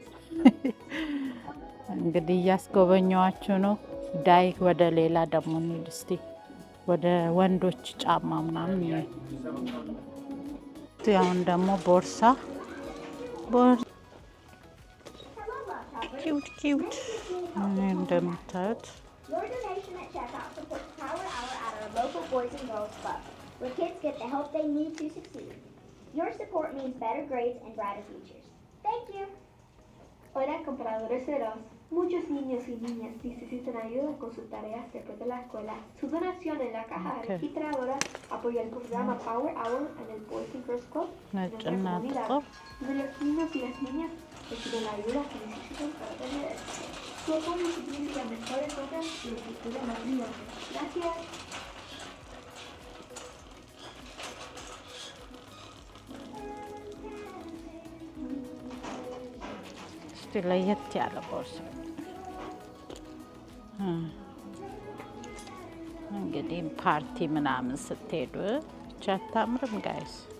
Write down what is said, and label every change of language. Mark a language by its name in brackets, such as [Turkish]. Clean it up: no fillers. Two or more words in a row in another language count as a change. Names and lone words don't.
[Amharic] እንግዲህ እያስጎበኘዋችሁ ነው። ዳይ ወደ ሌላ ደግሞ እንሂድ እስቲ፣ ወደ ወንዶች ጫማ ምናምን። አሁን ደግሞ ቦርሳ ኪዩት እንደምታዩት [English] Your donation at checkout supports Power Hour at our local Boys and Girls Club, where kids get the help they need to succeed. Your support means better grades and brighter futures. Thank you. [Spanish] Hola, compradores de Ross. Muchos niños y niñas necesitan ayuda con sus tareas después de la escuela. Su donación en la caja registradora apoya el programa Power Hour en el Boys and Girls Club en nuestra comunidad, donde los niños y las niñas reciben la ayuda que necesitan para tener éxito. Su apoyo significa mejores notas y un futuro más brillante. Gracias. [Amharic] ለየት ያለ ቦርሳ እንግዲህ ፓርቲ ምናምን ስትሄዱ ብቻ አታምርም ጋይስ?